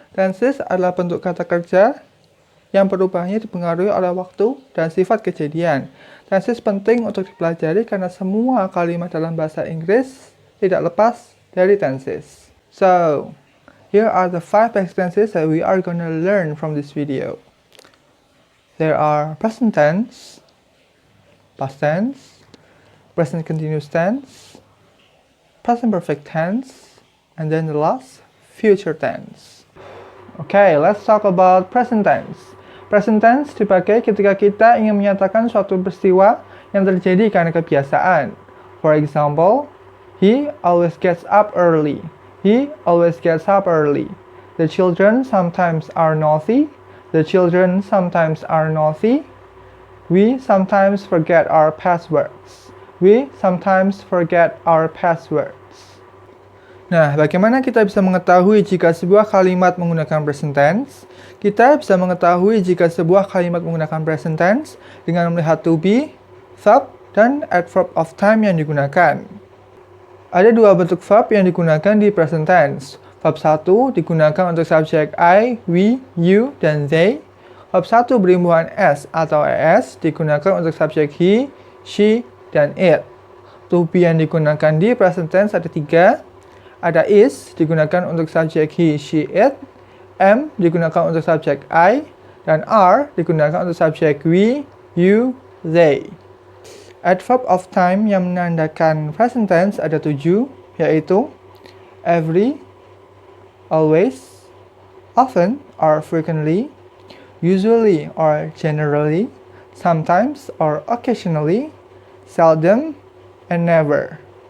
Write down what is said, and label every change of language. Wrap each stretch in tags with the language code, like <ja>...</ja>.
<id>Tenses adalah bentuk kata kerja yang perubahannya dipengaruhi oleh waktu dan sifat kejadian. Tenses penting untuk dipelajari karena semua kalimat dalam bahasa Inggris tidak lepas dari tenses.</id> <en>So, here are the 5 basic tenses that we are going to learn from this video. There are present tense, past tense, present continuous tense, present perfect tense, and then the last, future tense. Okay, let's talk about present tense.</en> <id>Present tense dipakai ketika kita ingin menyatakan suatu peristiwa yang terjadi karena kebiasaan.</id> <en>For example, he always gets up early. He always gets up early. The children sometimes are naughty. The children sometimes are naughty. We sometimes forget our passwords. We sometimes forget our passwords.</en> <id>Nah, bagaimana kita bisa mengetahui jika sebuah kalimat menggunakan present tense? Kita bisa mengetahui jika sebuah kalimat menggunakan present tense dengan melihat to be, verb, dan adverb of time yang digunakan. Ada 2 bentuk verb yang digunakan di present tense. Verb 1 digunakan untuk subjek I, we, you, dan they. Verb 1 berimbuhan s atau es digunakan untuk subjek he, she, dan it. To be yang digunakan di present tense ada 3. Ada is digunakan untuk subjek he, she, it, am digunakan untuk subjek I, dan are digunakan untuk subjek we, you, they. Adverb of time yang menandakan present tense ada 7, yaitu every, always, often or frequently, usually or generally, sometimes or occasionally, seldom, and never.</id>